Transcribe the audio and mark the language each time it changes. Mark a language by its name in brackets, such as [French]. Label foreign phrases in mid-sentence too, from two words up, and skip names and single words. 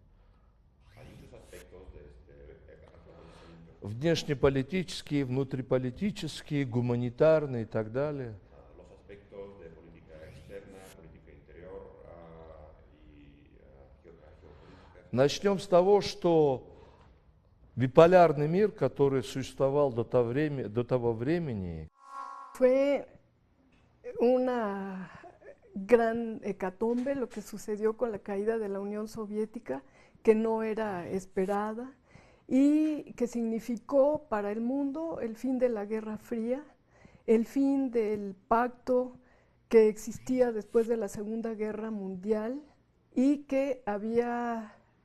[Russian] Внешнеполитические, внутриполитические, гуманитарные и так далее. Начнем с того, что биполярный мир, который существовал до того времени, [Spanish] Fue una gran hecatombe lo que sucedió con la caída de la Unión Soviética, que no era esperada, y que significó para el mundo el fin de la Guerra Fría, el fin del pacto que existía después de la Segunda Guerra Mundial y que había